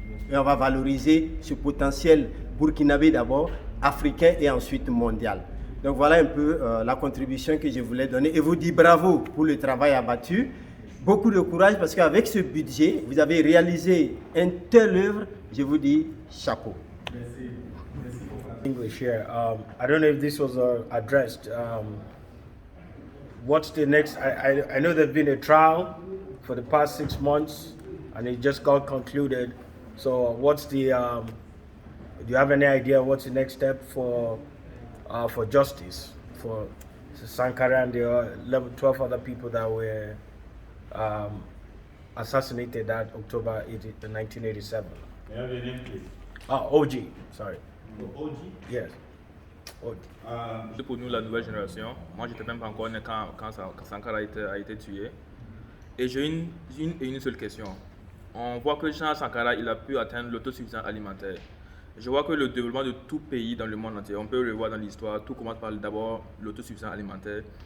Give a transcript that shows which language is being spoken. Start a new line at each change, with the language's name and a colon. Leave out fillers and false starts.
French: Et on va valoriser ce potentiel burkinabé d'abord, africain et ensuite mondial. Donc voilà un peu la contribution que je voulais donner. Et vous dis bravo pour le travail abattu. Beaucoup de courage parce qu'avec ce budget, vous avez réalisé une telle œuvre. Je vous dis chapeau.
English: English here. I don't know if this was addressed. What's the next? I know there's been a trial for the past 6 months and it just got concluded. So what's the, do you have any idea what's the next step for justice for Sankara and the 12 other people that were assassinated that October 1987? May I have your name, please? OG, sorry. OG? Yes. OG.
French: Pour nous, la nouvelle génération, moi j'étais même pas encore né quand Sankara a été tué. Et j'ai une seule question. On voit que Jean Sankara il a pu atteindre l'autosuffisance alimentaire. Je vois que le développement de tout pays dans le monde entier, on peut le voir dans l'histoire, tout commence par d'abord l'autosuffisance alimentaire.